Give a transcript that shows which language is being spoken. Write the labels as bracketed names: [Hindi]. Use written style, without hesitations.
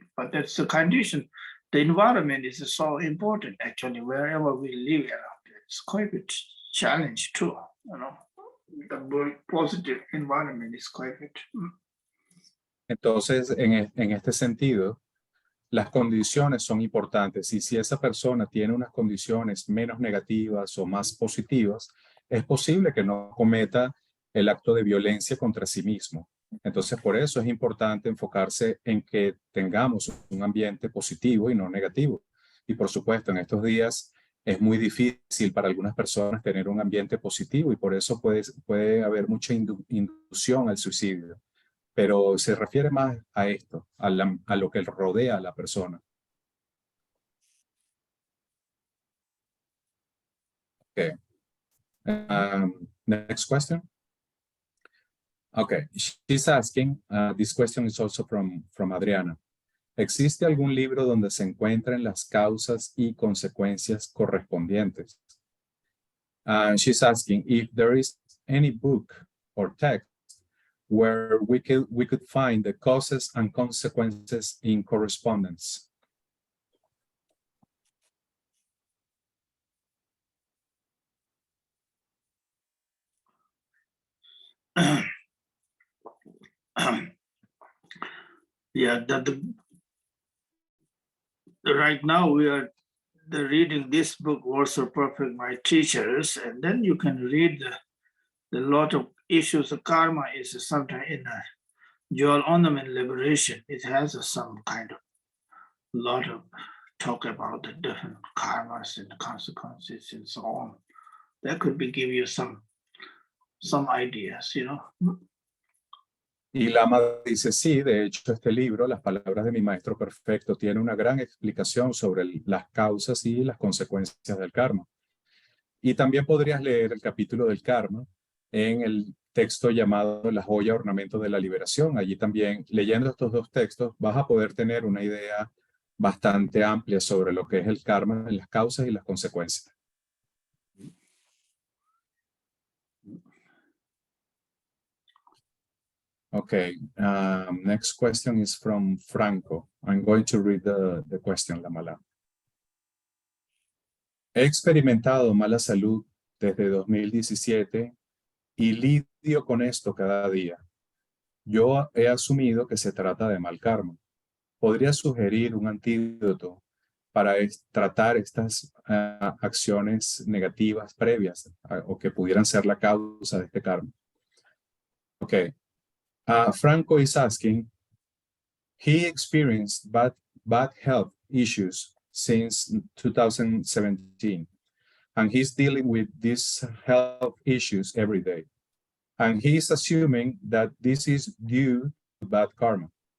[English] But that's the condition. The environment is so important, actually, wherever we live around. It's quite a challenge too, you know. The positive environment is quite a bit. [Spanish] Entonces, en este sentido, las condiciones son importantes y si esa persona tiene unas condiciones menos negativas o más positivas, es posible que no cometa el acto de violencia contra sí mismo. Entonces, por eso es importante enfocarse en que tengamos un ambiente positivo y no negativo. Y por supuesto, en estos días es muy difícil para algunas personas tener un ambiente positivo y por eso puede haber mucha inducción al suicidio. Pero se refiere más a esto, a lo que rodea a la persona. [English] Okay. Next question. Okay, she's asking, this question is also from Adriana. [Spanish] ¿Existe algún libro donde se encuentren las causas y consecuencias correspondientes? [English] She's asking if there is any book or text where we could find the causes and consequences in correspondence. Yeah, right now we are reading this book, Words of Perfect, My Teachers, and then you can read the lot of issues of karma is sometimes in a dual ornament liberation. It has some kind of lot of talk about the different karmas and the consequences and so on. That could be give you some ideas, you know. [Spanish] Y Lama dice, sí, de hecho este libro, Las palabras de mi maestro perfecto, tiene una gran explicación sobre las causas y las consecuencias del karma. Y también podrías leer el capítulo del karma en el texto llamado La joya ornamento de la liberación. Allí también, leyendo estos dos textos, vas a poder tener una idea bastante amplia sobre lo que es el karma, las causas y las consecuencias. [English] Okay, next question is from Franco. I'm going to read the question, Lamala. [Spanish] He experimentado mala salud desde 2017 y lidio con esto cada día. Yo he asumido que se trata de mal karma. ¿Podría sugerir un antídoto para tratar estas acciones negativas previas o que pudieran ser la causa de este karma? [English] Okay. Franco is asking, he experienced bad health issues since 2017, and he's dealing with these health issues every day. And he's assuming that this is due to bad karma.